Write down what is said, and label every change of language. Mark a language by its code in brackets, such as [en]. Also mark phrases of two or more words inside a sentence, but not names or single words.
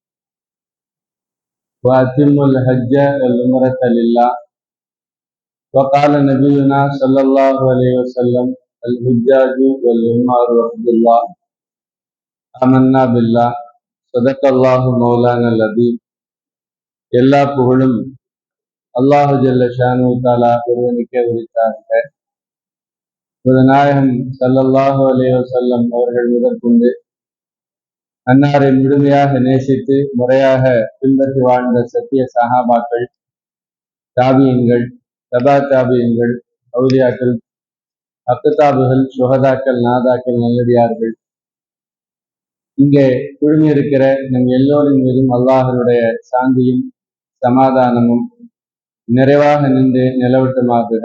[ar] وأتموا الحج والعمرة لله وقال نبينا صلى الله عليه وسلم الحجاج والعمار وحد الله آمنا بالله صدق الله مولانا العظيم. [ta] எல்லா புகழும் [ar] الله جل شأنه تعالى [ta] ஒருவனுக்கே உரித்தார்கள். நாயகம் [ar] صلى الله عليه وسلم [ta] அவர்கள் முதற்கொண்டு அன்னாரை முழுமையாக நேசித்து முறையாக பின்பற்றி வாழ்ந்த சத்திய சஹாபாக்கள், தாபியன்கள், தபா தாபியன்கள், அவுலியாக்கள், அக்தாபுகள், சுஹதாக்கள், நாதாக்கள், நல்லடியார்கள், இங்கே குழுமியிருக்கிற நம் எல்லோரின் மீதும் அல்லாஹனுடைய சாந்தியும் சமாதானமும் நிறைவாக நின்று நிலவட்டுமாகுக.